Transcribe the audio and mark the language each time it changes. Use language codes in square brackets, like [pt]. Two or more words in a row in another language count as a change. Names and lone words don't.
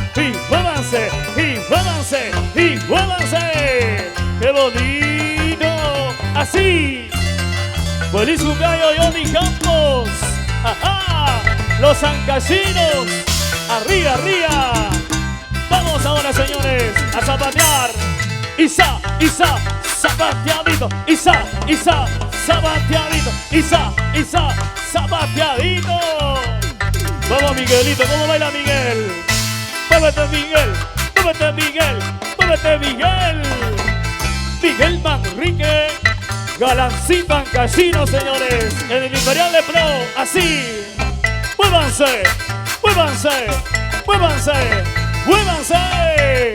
[es] Y muévanse, y muévanse, y muévanse. ¡Qué bonito! Así. ¡Feliz cumpleaños, Johnny Campos! ¡Ajá! ¡Los ancasinos! ¡Arriba, arriba! Vamos ahora, señores, a zapatear. Isa, zapateadito. Isa, zapateadito. Isa, zapateadito. Vamos Miguelito, ¿cómo baila Miguel? Muévete Miguel, muévete Miguel, muévete Miguel. Miguel Manrique, Galancito en Casino, señores. En el Imperial de Pro, así. Muévanse, muévanse, muévanse, muévanse.